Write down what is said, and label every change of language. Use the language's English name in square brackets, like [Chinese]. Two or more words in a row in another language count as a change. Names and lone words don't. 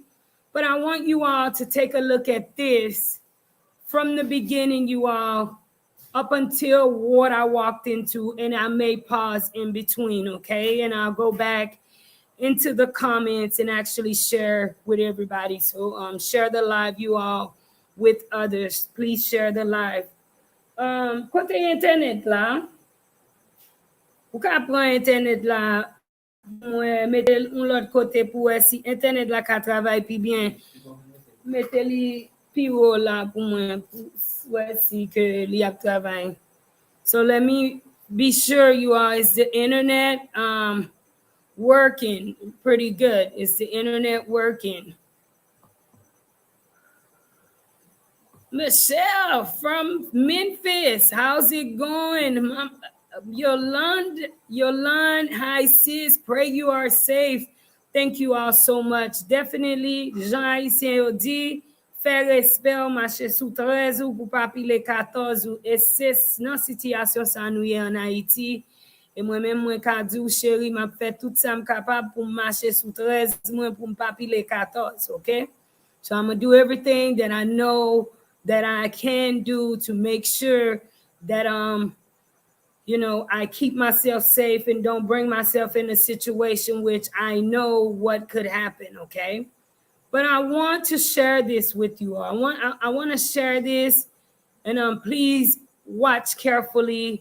[English] But I want you all to take a look at this from the beginning, you all, up until what I walked into, and I may pause in between, okay? And I'll go back into the comments and actually share with everybody. So share the live, you all, with others. Please share the live. [Haitian Creole] Kote internet la, ou ka pran internet la, mwen mette un lot kote pou si internet la ka travay pi bien, mette li pi haut la pou mwen pou si ke li ap travay. [English] So let me be sure, you all, is the internet working pretty good? Is the internet working? Michelle from Memphis, how's it going? Yolande, hi sis, pray you are safe. Thank you all so much. Definitely, [Haitian Creole] Jean-Haïtien Odi Fè respect ou mache sou 13 ou pou pa pile 14 ou. E se nan sityasyon sa nou ye an Haiti. E mwen men mwen ka di ou chéri, m'a fè tout sa m kapab pou marcher sous 13 mwen pou m pa pile 14, [English] okay? So I'm gonna do everything that I know that I can do to make sure that I keep myself safe and don't bring myself in a situation which I know what could happen, okay? But I want to share this with you all. I want to share this, and please watch carefully.